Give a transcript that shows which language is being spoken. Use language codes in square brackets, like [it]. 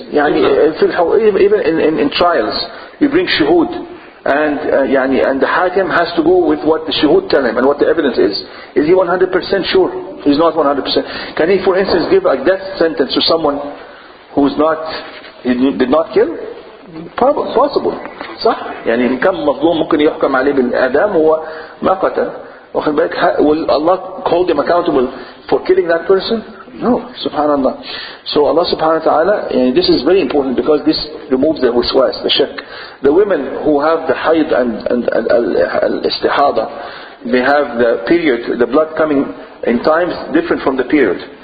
[en] Even in trials, you bring shuhud. And the hakim has to go with what the shuhud tell him and what the evidence is. Is he 100% sure? He's not 100%. Can he, for instance, give a death sentence to someone he did not kill? Possible. [ar] صح؟ إن كم مظلوم ممكن يحكم عليه بالإعدام هو ما قتل. واخد بالك? [en] Will Allah hold him accountable for killing that person? No, subhanallah. So Allah subhanahu wa ta'ala, and this is very important because this removes the waswas, the shak. The women who have the hayd and al-istihada, they have the period, the blood coming in times different from the period.